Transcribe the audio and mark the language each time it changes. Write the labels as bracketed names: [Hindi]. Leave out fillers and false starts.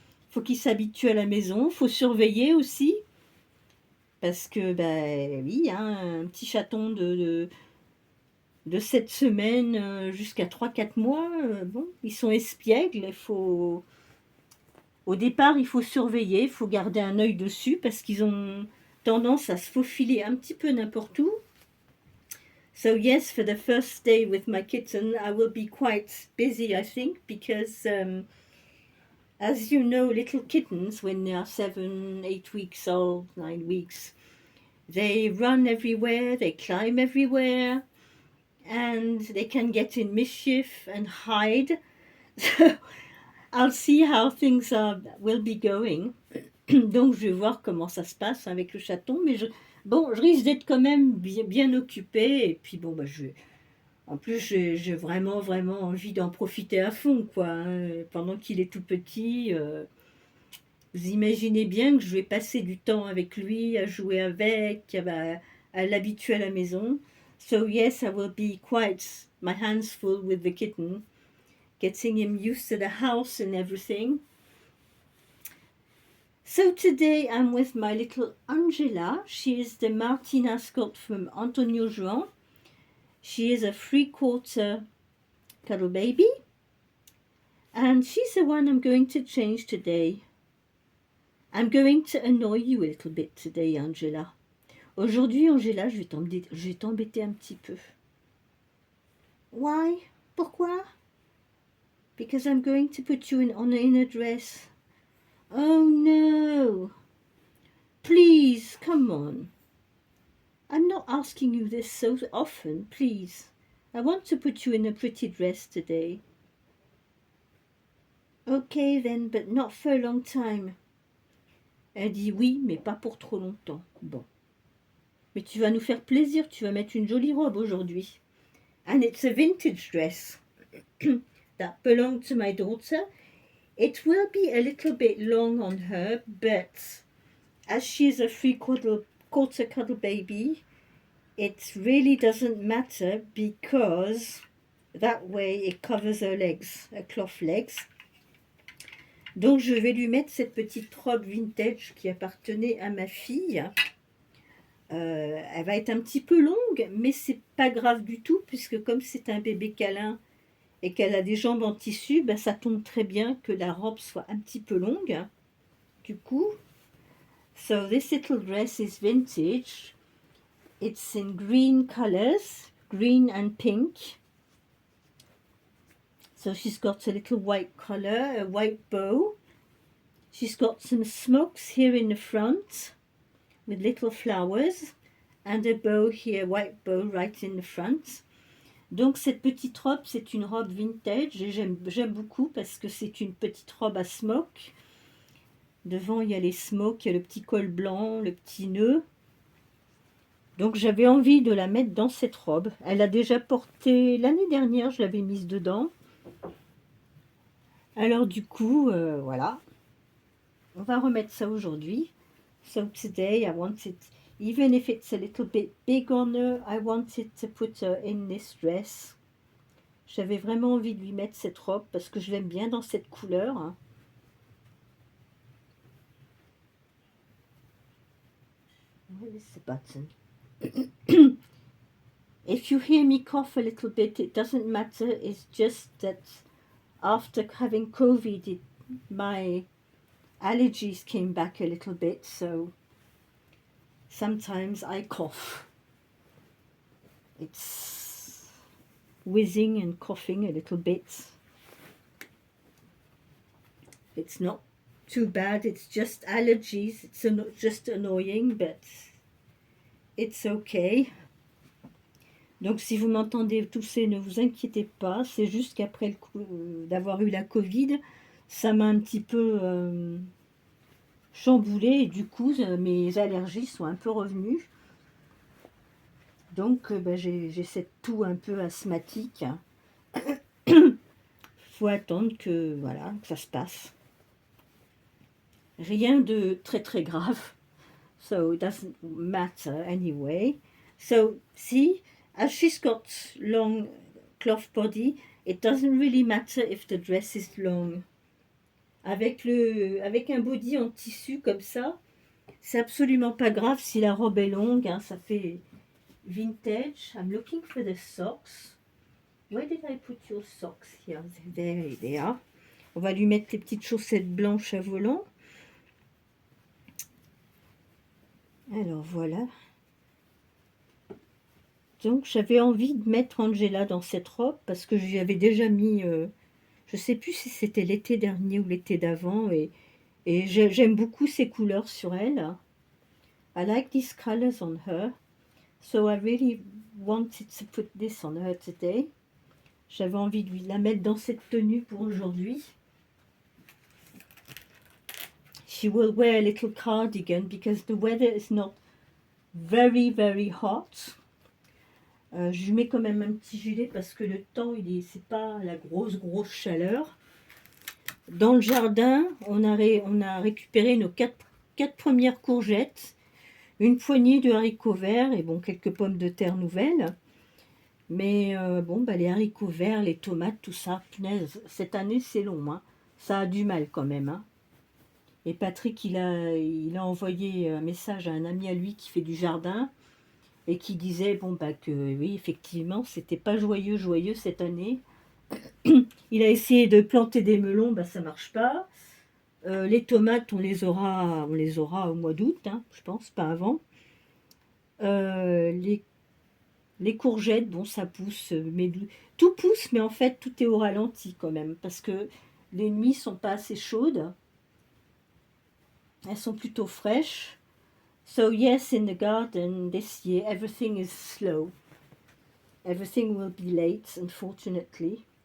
[French] Faut qu'il s'habitue à la maison, faut surveiller aussi. Parce que, oui, hein, un petit chaton de 7 semaines jusqu'à 3-4 mois, bon, ils sont espiègles, au départ, il faut surveiller, il faut garder un œil dessus parce qu'ils ont tendance à se faufiler un petit peu n'importe où. [English] So yes, for the first day with my kitten, I will be quite busy, I think, because as you know, little kittens, when they are 7, 8 weeks old, 9 weeks, they run everywhere, they climb everywhere, and they can get in mischief and hide. So I'll see how things will be going. [French] Donc je vais voir comment ça se passe avec le chaton, mais je risque d'être quand même bien occupée, et puis bon, en plus j'ai vraiment envie d'en profiter à fond, quoi, hein, pendant qu'il est tout petit. Vous imaginez bien que je vais passer du temps avec lui, à jouer avec, à l'habituer à la maison. [English] So yes, I will be quite my hands full with the kitten, getting him used to the house and everything. So today I'm with my little Angela. She is the Martina Scott from Antonio Juan. She is a 3/4 cuddle baby. And she's the one I'm going to change today. I'm going to annoy you a little bit today, Angela. [French] Aujourd'hui, Angela, je vais t'embêter un petit peu. [English] Why? [French] Pourquoi? [English] Because I'm going to put you in a dress. Oh no! Please, come on. I'm not asking you this so often, please. I want to put you in a pretty dress today. Okay then, but not for a long time. [French] Elle dit oui, mais pas pour trop longtemps. Bon. Mais tu vas nous faire plaisir, tu vas mettre une jolie robe aujourd'hui. [English] And it's a vintage dress that belonged to my daughter. It will be a little bit long on her, but as she's a 3/4 cuddle baby, it really doesn't matter because that way it covers her legs, her cloth legs. [French] Donc je vais lui mettre cette petite robe vintage qui appartenait à ma fille. Elle va être un petit peu longue, mais c'est pas grave du tout, puisque comme c'est un bébé câlin et qu'elle a des jambes en tissu, ben ça tombe très bien que la robe soit un petit peu longue. Du coup, [English] so this little dress is vintage. It's in green colors, green and pink. So she's got a little white collar, a white bow. She's got some smokes here in the front with little flowers and a bow here, white bow right in the front. [French] Donc cette petite robe, c'est une robe vintage et j'aime beaucoup parce que c'est une petite robe à smoke. Devant, il y a les smokes, il y a le petit col blanc, le petit nœud. Donc j'avais envie de la mettre dans cette robe. Elle a déjà porté, l'année dernière, je l'avais mise dedans. Alors du coup, voilà. On va remettre ça aujourd'hui. [English] So today I wanted, even if it's a little bit big on her, I wanted to put her in this dress. [French] J'avais vraiment envie de lui mettre cette robe parce que je l'aime bien dans cette couleur. [English] Where is the button? If you hear me cough a little bit, it doesn't matter. It's just that after having COVID, my allergies came back a little bit, so sometimes I cough. It's wheezing and coughing a little bit. It's not too bad, it's just allergies. It's just annoying, but it's okay. [French] Donc si vous m'entendez tousser, ne vous inquiétez pas, c'est juste qu'après d'avoir eu la Covid, ça m'a un petit peu chamboulé et du coup mes allergies sont un peu revenues. Donc j'ai cette toux un peu asthmatique. Faut attendre que voilà, que ça se passe. Rien de très très grave. [English] So it doesn't matter anyway. So see, as she's got long cloth body, it doesn't really matter if the dress is long. [French] Avec un body en tissu comme ça, c'est absolument pas grave si la robe est longue, hein, ça fait vintage. [English] I'm looking for the socks. Where did I put your socks here? There they are. [French] On va lui mettre les petites chaussettes blanches à volants. Alors voilà. Donc j'avais envie de mettre Angela dans cette robe parce que j'y avais déjà mis, je sais plus si c'était l'été dernier ou l'été d'avant, et j'aime beaucoup ces couleurs sur elle. [English] I like these colors on her, so I really wanted to put this on her today. [French] J'avais envie de la mettre dans cette tenue pour aujourd'hui. [English] She will wear a little cardigan because the weather is not very very hot. [French] Je lui mets quand même un petit gilet parce que le temps, c'est pas la grosse chaleur. Dans le jardin, on a récupéré nos quatre premières courgettes, une poignée de haricots verts et bon, quelques pommes de terre nouvelles. Mais les haricots verts, les tomates, tout ça, punaise, cette année c'est long, hein. Ça a du mal quand même, hein. Et Patrick, il a envoyé un message à un ami à lui qui fait du jardin et qui disait que oui, effectivement, c'était pas joyeux cette année. Il a essayé de planter des melons, ça marche pas. Les tomates, on les aura au mois d'août, hein, je pense, pas avant. Les courgettes, ça pousse, mais tout pousse, mais en fait, tout est au ralenti quand même, parce que les nuits sont pas assez chaudes. Elles sont plutôt fraîches. [English] So yes, in the garden this year, everything is slow. Everything will be late, unfortunately.